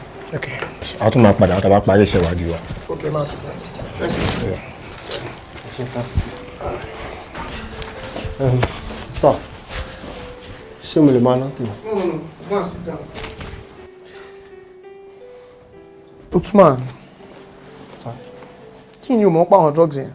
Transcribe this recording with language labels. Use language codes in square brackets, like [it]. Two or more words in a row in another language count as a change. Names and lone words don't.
[en] Okay. [yo] A tún máa padà tá bá parí iṣẹ́ ìwádìí wa. [en] Okay, ma. Thank you. [yo] Sir, ṣé mo lè máa láti wọ̀? [en] No. Go and sit down. Utman. Sir. [yo] Kí ni o mọ̀ pa àwọn drugs yẹn?